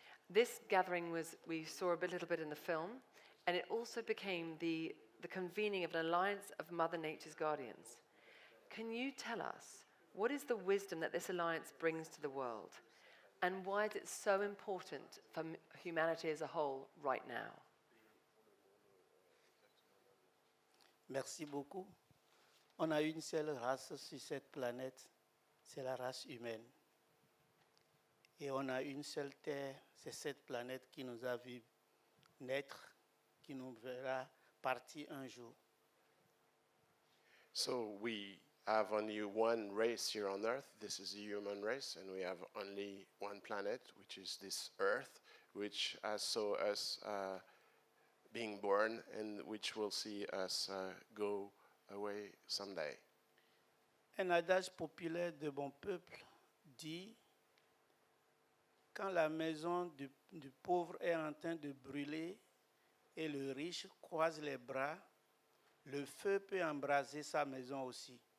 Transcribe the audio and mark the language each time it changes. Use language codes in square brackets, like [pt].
[en] This gathering we saw a little bit in the film, and it also became the convening of an alliance of Mother Nature's guardians. Can you tell us, what is the wisdom that this alliance brings to the world, and why is it so important for humanity as a whole right now? [fr] Merci beaucoup. On a une seule race sur cette planète, c'est la race humaine. Et on a une seule terre, c'est cette planète qui nous a vu naître, qui nous verra partir un jour. [en] So we have only one race here on Earth. This is the human race, and we have only one planet, which is this Earth, which saw us being born, and which will see us go away someday. [fr] Un adage populaire de mon peuple dit: quand la maison du pauvre est en train de brûler et le riche croise les bras, le feu peut embraser sa maison aussi.